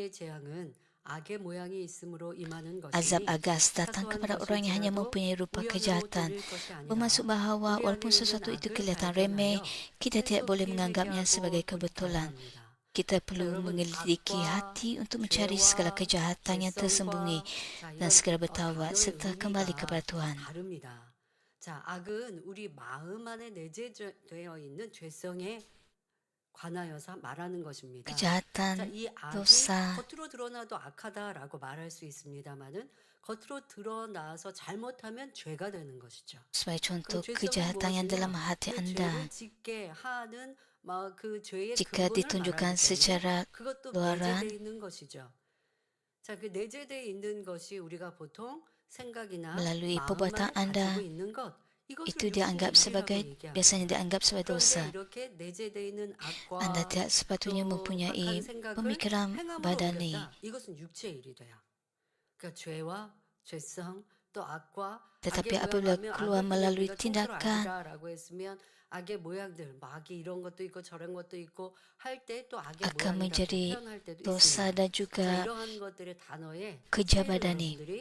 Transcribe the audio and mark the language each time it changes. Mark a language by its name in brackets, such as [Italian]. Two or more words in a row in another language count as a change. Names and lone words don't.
[Malay] Azab agas datang kepada orang yang hanya mempunyai rupa kejahatan, bermaksud bahawa walaupun sesuatu itu kelihatan remeh, kita tidak boleh menganggapnya sebagai kebetulan. Kita perlu menyelidiki hati untuk mencari segala kejahatan yang tersembunyi dan segera bertaubat serta kembali kepada Tuhan. [Korean] 자, 악은 우리 마음 안에 내재되어 있는 죄성에 관하여서 말하는 것입니다. [Malay] Kejahatan, [Korean] 이 악이 [Malay] dosa, [Korean] 겉으로 드러나도 악하다라고 말할 수 있습니다만은 겉으로 드러나서 잘못하면 죄가 되는 것이죠. [Malay] sebagai contoh kejahatan yang dalam hati anda. Jika ditunjukkan secara luaran, [Korean] 자, 그 내재되어 있는 것이 우리가 보통 생각이나 [Malay] melalui [Korean] 마음만 [Malay] perbuatan anda, [Korean] 가지고 있는 것 [Malay] itu dianggap sebagai, biasanya dianggap sebagai dosa. Anda tidak sepatutnya mempunyai pemikiran badani. Tetapi apabila keluar melalui tindakan, akan menjadi dosa dan juga kerja badani.